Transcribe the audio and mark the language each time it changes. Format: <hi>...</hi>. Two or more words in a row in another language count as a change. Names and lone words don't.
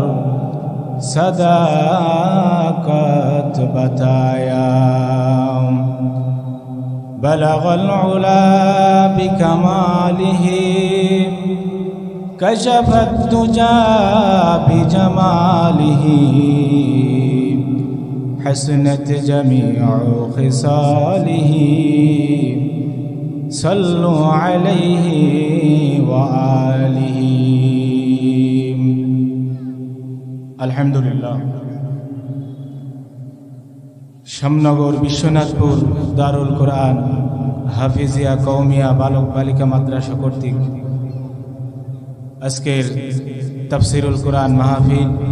<ur>صداقت بتایا،</ur> <ar>بلغ العلا بکمالہ کشف الدجا بجمالہ، حسنت جمیع خصالہ، صلو علیہ وآلہ۔</ar> <bn>আলহামদুলিল্লাহ। শ্যামনগর বিশ্বনাথপুর দারুল কোরআন হাফিজিয়া কওমিয়া বালক বালিকা মাদ্রাসা কর্তৃক আজকের তাফসিরুল কোরআন মাহফিল,</bn>